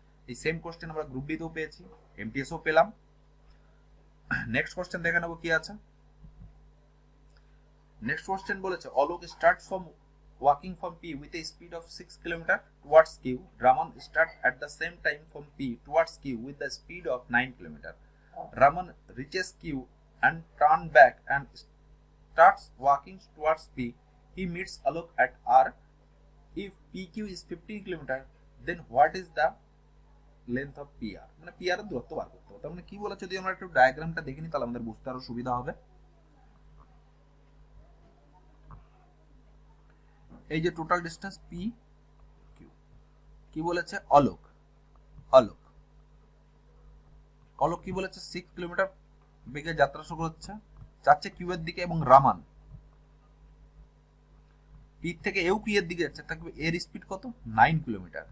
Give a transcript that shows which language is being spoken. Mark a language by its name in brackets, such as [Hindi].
[Bangla] এই same question আমরা group D তেও পেয়েছি, এমটিএসও পেলাম। নেক্সট কোশ্চেন দেখে নেবো কি আছে। [English] Next question বলেছে Alok start from walking from P with a speed of 6 kilometre towards Q. Raman start at the same time from P towards Q with the speed of 9 kilometre. Raman reaches Q and turn back and starts walking towards P. He meets Alok at R. If PQ is 15 km, then what is the length of PR? [Bangla] মানে PR এর দূরত্ব বার করতে হবে। তার মানে কি বলেছে যদি আমরা একটু ডায়াগ্রামটা দেখে নিই তাহলে আমাদের বুঝতে আরো সুবিধা হবে। এই যে টোটাল ডিসটেন্স P Q, কি বলেছে অলোক কি বলেছে 6 কিলোমিটার বেগে যাত্রা শুরু হচ্ছে, যাচ্ছে কিউ এর দিকে, এবং রামান পি থেকে এও পি এর দিকে যাচ্ছে, থাকবে এর স্পিড কত 9 কিলোমিটার।